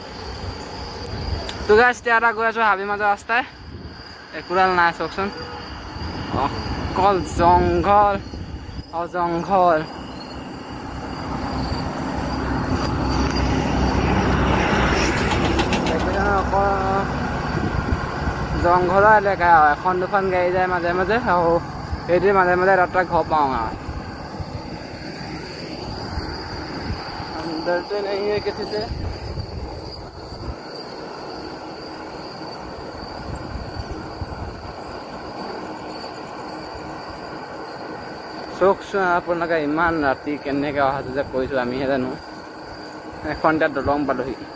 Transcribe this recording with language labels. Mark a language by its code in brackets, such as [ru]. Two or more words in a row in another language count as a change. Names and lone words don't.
[as] মাজৰ ৰাস্তাই একোডাল নাই চাওকচোন অকল জংঘল জংঘলৰ এলেকা এখন দুখন গাড়ী যায় মাজে মাজে আৰু সেইটো মাজে মাজে এটা ঘৰ পাওঁ আৰু [hi] डरते नहीं है किसी से [as] চাওকচোন আপোনালোকে ইমান ৰাতি কেনেকৈ অহা যোৱা কৰিছোঁ আমিহে জানো এখন তাত দলং পালোহি